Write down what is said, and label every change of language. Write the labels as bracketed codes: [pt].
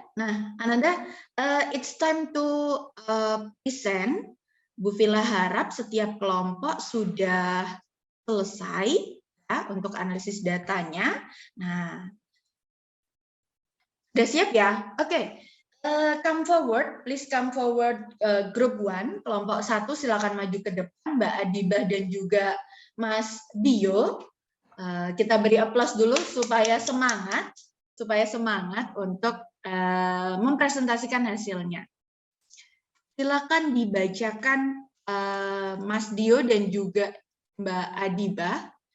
[en] Nah, Ananda, it's time to present. [id] Bu Villa harap setiap kelompok sudah selesai ya, untuk analisis datanya. Nah, sudah siap ya? Oke. [en] Come forward, please come forward. Group 1, [id] kelompok 1 silakan maju ke depan, Mbak Adibah dan juga Mas Dio. Kita beri aplaus dulu supaya semangat untuk mempresentasikan hasilnya. Silakan dibacakan Mas Dio dan juga Mbak Adiba.